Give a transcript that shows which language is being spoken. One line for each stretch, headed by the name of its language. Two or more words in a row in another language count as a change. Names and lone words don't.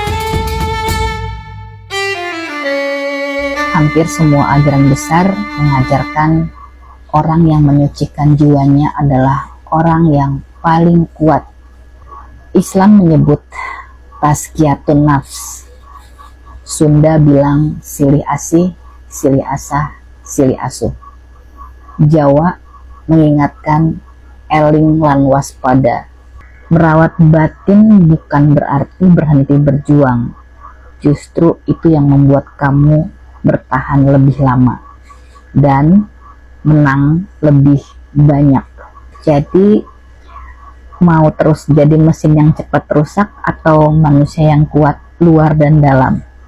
Indonesian: Hampir semua ajaran besar mengajarkan orang yang menyucikan jiwanya adalah orang yang paling kuat. Islam menyebut
Arabic: tazkiyatun nafs.
Indonesian: Sunda bilang
Sundanese: silih asih, silih asah, silih asuh.
Indonesian: Jawa mengingatkan
Javanese: eling lan waspada.
Indonesian: Merawat batin bukan berarti berhenti berjuang. Justru itu yang membuat kamu bertahan lebih lama dan menang lebih banyak. Jadi mau terus jadi mesin yang cepat rusak atau manusia yang kuat luar dan dalam?